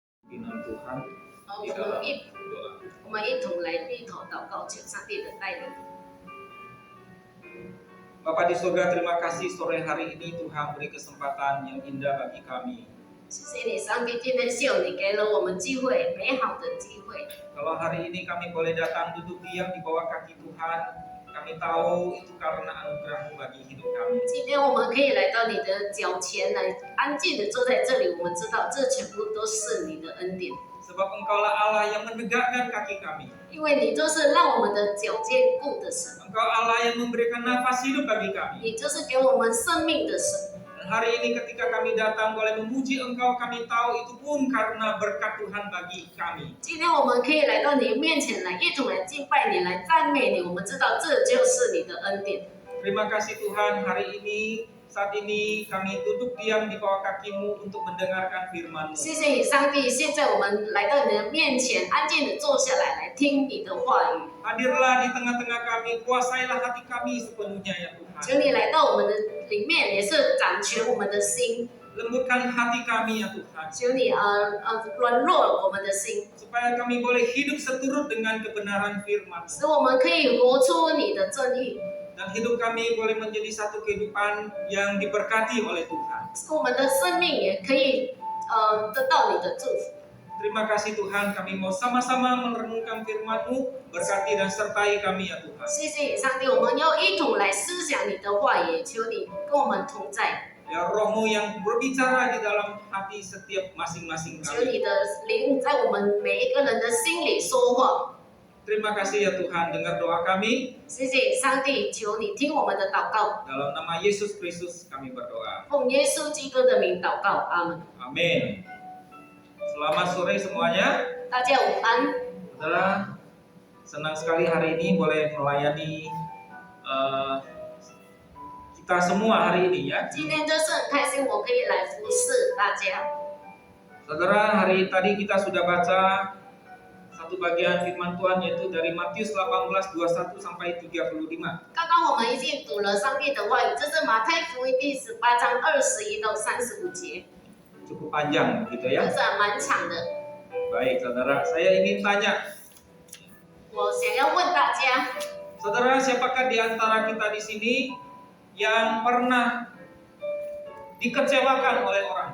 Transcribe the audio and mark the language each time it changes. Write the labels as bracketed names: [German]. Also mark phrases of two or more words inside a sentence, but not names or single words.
[Indonesian] firman Tuhan [Chinese] 好， [Indonesian] di [Chinese] 我们 [Indonesian] dalam [Chinese] 一 [Indonesian] doa. [Chinese] 我们一同来低头祷告，求上帝的带领。 [Indonesian] Bapa di surga, terima kasih sore hari ini Tuhan beri kesempatan yang indah bagi kami. [Chinese] 谢谢你，上帝，今天是有你给了我们机会，美好的机会。 [Indonesian] Kalau hari ini kami boleh datang duduk diam di bawah kaki Tuhan, kami tahu itu karena anugerah bagi hidup kami. [Chinese] 今天我们可以来到你的脚前来安静的坐在这里，我们知道这全部都是你的恩典， [Indonesian] Sebab Engkaulah Allah yang menegakkan kaki kami. [Chinese] 因为你就是让我们的脚坚固的神， [Indonesian] Engkau Allah yang memberikan nafas hidup bagi kami. [Chinese] 你就是给我们生命的神。 [Indonesian] Dan hari ini ketika kami datang boleh memuji Engkau, kami tahu itu pun karena berkat Tuhan bagi kami. [Chinese] 今天我们可以来到你面前来，一同来敬拜你，来赞美你。我们知道这就是你的恩典。 [Indonesian] Terima kasih Tuhan, hari ini, saat ini kami duduk diam di bawah kaki-Mu untuk mendengarkan firman-Mu. [Chinese] 谢谢你，上帝。现在我们来到你的面前，安静的坐下来，来听你的话语。 [Indonesian] Hadirlah di tengah-tengah kami, kuasailah hati kami sepenuhnya ya Tuhan. [Chinese] 求你来到我们的里面，也是掌权我们的心。 [Indonesian] Lembutkan hati kami ya Tuhan, [Chinese] 求你软弱我们的心， [Indonesian] supaya kami boleh hidup seturut dengan kebenaran firman-Mu. [Chinese] 使我们可以活出你的正义， [Indonesian] Dan hidup kami boleh menjadi satu kehidupan yang diberkati oleh Tuhan. [Chinese] 使我们的生命也可以得到你的祝福。 [Indonesian] Terima kasih Tuhan, kami mau sama-sama merenungkan firman-Mu, berkati dan sertai kami ya Tuhan. [Chinese] 谢谢你，上帝，我们要一同来思想你的话语，求你跟我们同在， [Indonesian] Ya Roh-Mu yang berbicara di dalam hati setiap masing-masing [Chinese] 求 [Indonesian] kami. [Chinese] 你的灵在我们每一个人的心里说话。 [Indonesian] Terima kasih ya Tuhan, dengar doa kami. [Chinese] 谢谢你，上帝，求你听我们的祷告， [Indonesian] Dalam nama Yesus Kristus kami berdoa. [Chinese] 奉耶稣基督的名祷告，阿门。 [Indonesian] Amin. Selamat sore semuanya. [Chinese] 大家午安。 [Indonesian] Saudara, senang sekali hari ini boleh melayani kita semua hari ini ya. [Chinese] 今天真是很开心，我可以来服侍大家。 [Indonesian] Saudara, hari tadi kita sudah baca satu bagian firman Tuhan yaitu dari Matius 18:21 sampai 35. [Chinese] 刚刚我们已经读了上帝的话语，这是马太福音第18章21到35节， [Indonesian] Cukup panjang gitu [Chinese] 这 [Indonesian] ya. [Chinese] 是还蛮长的。 [Indonesian] Baik, saudara, saya ingin tanya, [Chinese] 我想要问大家， [Indonesian] saudara, siapakah di antara kita di sini yang pernah dikecewakan oleh orang